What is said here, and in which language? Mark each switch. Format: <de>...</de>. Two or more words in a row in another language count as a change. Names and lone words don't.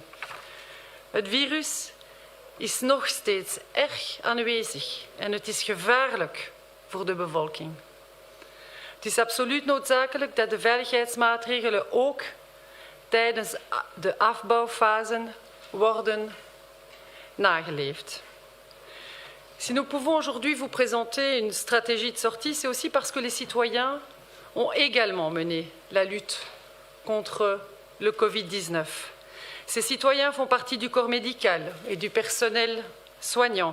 <nl>Het virus is nog steeds erg aanwezig en het is gevaarlijk voor de bevolking. Het is absoluut noodzakelijk dat de veiligheidsmaatregelen ook tijdens de afbouwfase worden nageleefd.</nl> <fr>Si nous pouvons aujourd'hui vous présenter une stratégie de sortie, c'est aussi parce que les citoyens ont également mené la lutte contre le Covid-19. Ces citoyens font partie du corps médical et du personnel soignant.</fr>